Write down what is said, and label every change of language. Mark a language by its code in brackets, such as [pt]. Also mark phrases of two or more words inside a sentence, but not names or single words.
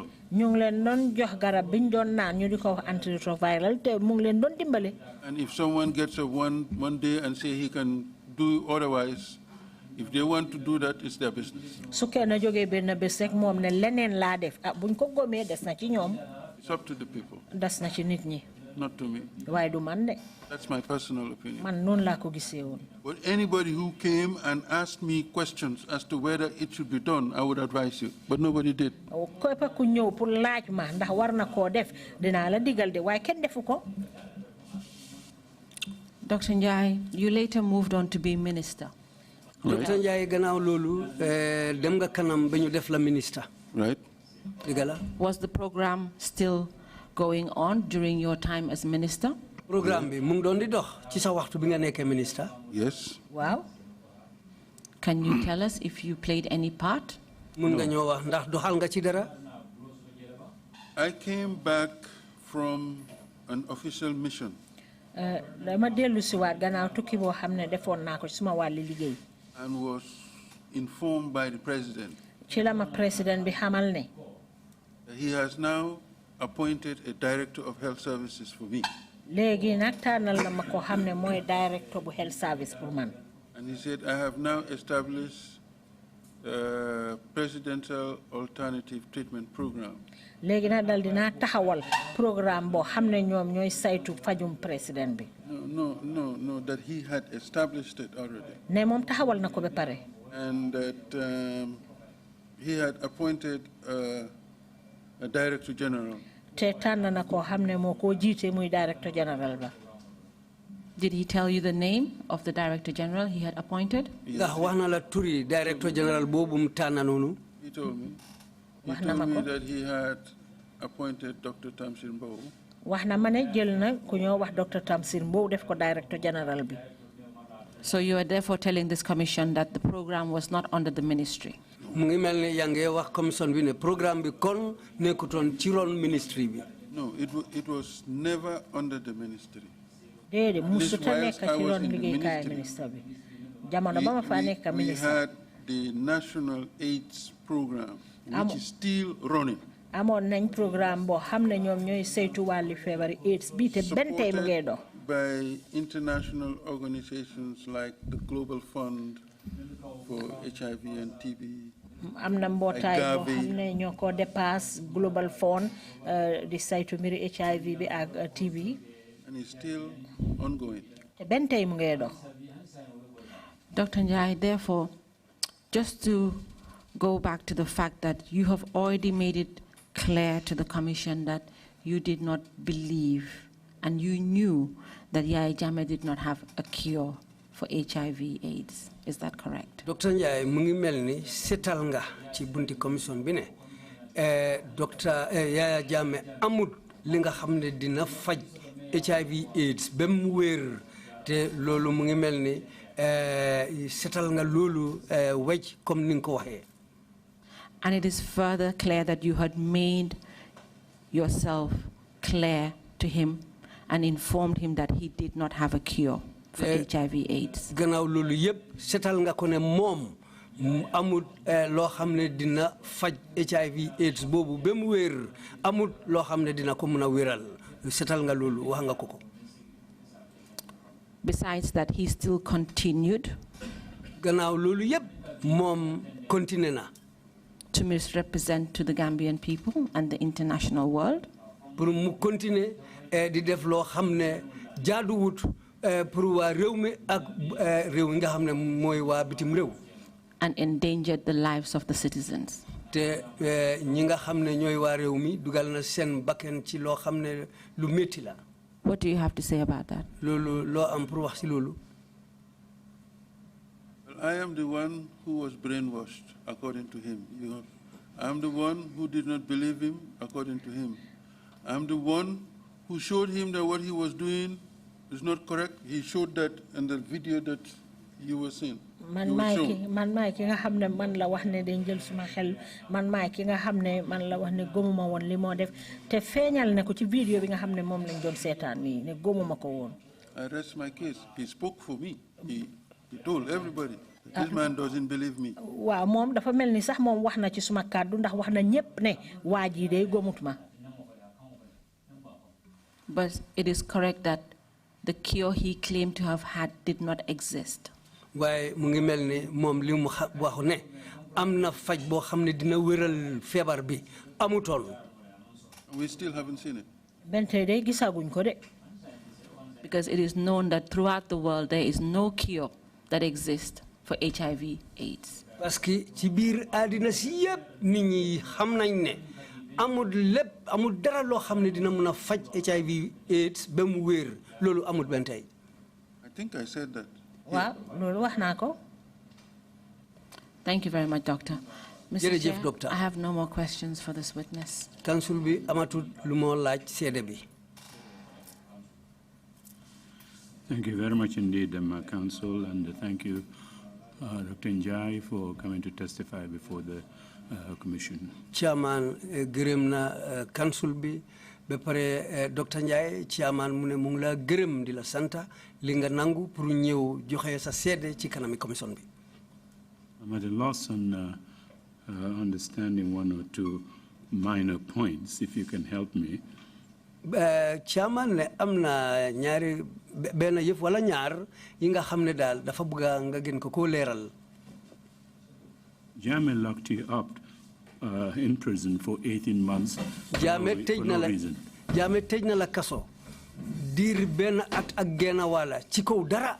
[wo] Ñu ngi leen doon jox garab biñ doon naan ñu di ko wax antiretroviral te mu ngi leen doon dimbale. [en] And if someone gets up one day and say he can do otherwise, if they want to do that, it's their business. [wo] Su kenn jógee benn bés rek moom ne leneen laa def buñ ko gomee des na ci ñoom. [en] It's up to the people. [wo] Des na ci nit ñi. [en] Not to me. [wo] Waaye du man de. [en] That's my personal opinion. [wo] Man noonu laa ko gisee woon. [en] But anybody who came and asked me questions as to whether it should be done, I would advise you. But nobody did. [wo] Képp ku ñëw pour laaj ma ndax war na koo def dinaa la digal de waaye kenn defu ko. [en] Dr. Njie, you later moved on to be minister. Right. [wo] Dr. Njie gannaaw loolu dem nga kanam ba ñu def la ministre. [en] Right. Was the program still going on during your time as minister? [wo] Programme bi mu ngi doon di dox ci sa waxtu bi nga nekkee ministre. [en] Yes. Wow. Can you tell us if you played any part? [wo] Mun nga ñoo wax ndax doxal nga ci dara? [en] I came back from an official mission. [wo] Dama dellu si waat gannaaw tukki boo xam ne defoon naa ko ci suma wàlli liggéey. [en] And was informed by the president. [wo] Ci la ma président bi xamal ne. [en] He has now appointed a director of health services for me. [wo] Léegi nag tànnal na ma ko xam ne mooy director bu [en] health service [wo] pour man. [en] And he said, I have now established a presidential alternative treatment program. [wo] Léegi nag dal dinaa taxawal programme boo xam ne ñoom ñooy saytu fajum président bi. [en] No, that he had established it already. [wo] Ne moom taxawal na ko ba pare. [en] And that he had appointed a director general. [wo] Te tànn na koo xam ne moo koo jiite muy [en] director general [wo] ba. [en] Did he tell you the name of the director general he had appointed? [wo] Ndax wax na la turi [en] director general [wo] boobu mu tànn noonu. [en] He told me. He told me that he had appointed Dr. Tamsir Mbow. [wo] Wax na ma ne jël na ku ñoo wax Dr. Tamsir Mbow def ko [en] director general [wo] bi. [en] So you are therefore telling this commission that the program was not under the ministry? [wo] Mu ngi mel ni yaa ngi wax commission bi ne programme bi kon nekkutoon ci ron ministry bi. [en] No, it was never under the ministry. [wo] Déedéet musuta nekk ci ron liggéeykaay ministre bi. Jamono ba ma fa nekk ministre. [en] We had the National AIDS program, which is still running. [wo] Amoon nañ programme boo xam ne ñoom ñooy saytu wàlli feebari AIDS bi te benn tey mu ngi dox. [en] By international organizations like the Global Fund for HIV and TB. [wo] Am na mbootaay boo xam ne ñoo ko dépasse Global Fund di saytu mbiri HIV bi ak TB. [en] And it's still ongoing. [wo] Te benn tey mu ngi dox. [en] Dr. Njie, therefore, just to go back to the fact that you have already made it clear to the commission that you did not believe and you knew that Yaya Jammeh did not have a cure for HIV/AIDS. Is that correct? [wo] Dr. Njie mu ngi mel ni setal nga ci bunti commission bi ne Dr. Yaya Jammeh amut li nga xam ne dina faj HIV/AIDS ba mu wér te loolu mu ngi mel ni setal nga loolu wecc comme ni nga ko waxee. [en] And it is further clear that you had made yourself clear to him and informed him that he did not have a cure for HIV/AIDS. [wo] Gannaaw loolu yëpp setal nga ko ne moom amut loo xam ne dina faj HIV/AIDS boobu ba mu wér amut loo xam ne dina ko mën a wéral setal nga loolu wax nga ko ko. [en] Besides that, he still continued [wo] gannaaw loolu yëpp moom continué na [en] to misrepresent to the Gambian people and the international world. [wo] Pour mu continuer di def loo xam ne jaaduwut pour waa réew mi ak réew nga xam ne mooy waa bitim réew. [en] And endangered the lives of the citizens. [wo] Te ñi nga xam ne ñooy waa réew mi dugal na seen bakkan ci loo xam ne lu métti la. [en] What do you have to say about that? [wo] Loolu loo am pour wax ci loolu. [en] I am the one who was brainwashed, according to him. I am the one who did not believe him, according to him. I am the one who showed him that what he was doing is not correct. He showed that in the video that you were seeing. [wo] Man maay ki nga xam ne man la wax ne dañ jël suma xel man maay ki nga xam ne man la wax ne gëmuma woon li moo def te feeñal ne ko ci vidéo bi nga xam ne moom lañ doon seetaan nii ne gëmuma ko woon. [en] I rest my case. He spoke for me. He told everybody. This man doesn't believe me. [wo] Waaw moom dafa mel ni sax moom wax na ci suma kàddu ndax wax na ñépp ne waa ji day gëmut ma. [en] But it is correct that the cure he claimed to have had did not exist. [wo] Waaye mu ngi mel ni moom li mu waxu ne am na faj boo xam ne dina wéral feebar bi amutoon. [en] We still haven't seen it. [wo] Ben tey day gisaguñ ko de. [en] Because it is known that throughout the world there is no cure that exists for HIV/AIDS. [fr] Parce que [wo] ci biir àddina si yëpp nit ñi xam nañ ne amul lépp amul dara loo xam ne dina mën a faj HIV/AIDS ba mu wér loolu amul benn tey. [en] I think I said that. [wo] Waaw loolu wax naa ko. [en] Thank you very much, Doctor. Mr. [wo] Jërëjëf, [en] Chair, Doctor. I have no more questions for this witness. [wo] Council bi amatul lu moo laaj seede bi. [en] Thank you very much indeed, Council, and thank you, Dr. Njie, for coming to testify before the Commission. [wo] Chairman gërëm na council bi ba pare Dr. Njie chairman mu ne mu ngi la gërëm di la santa li nga nangu pour ñëw joxe sa seede ci kanami commission bi. [en] I'm at a loss on understanding one or two minor points, if you can help me. [wo] Chairman ne am na ñaari benn yëf wala ñaar yi nga xam ne daal dafa bëgg nga gën ko leeral. [en] Jammeh locked you up in prison for 18 months Jammeh for no reason. [wo] Jammeh tëj na la kaso diir benn at ak genn wàlla ci kaw dara.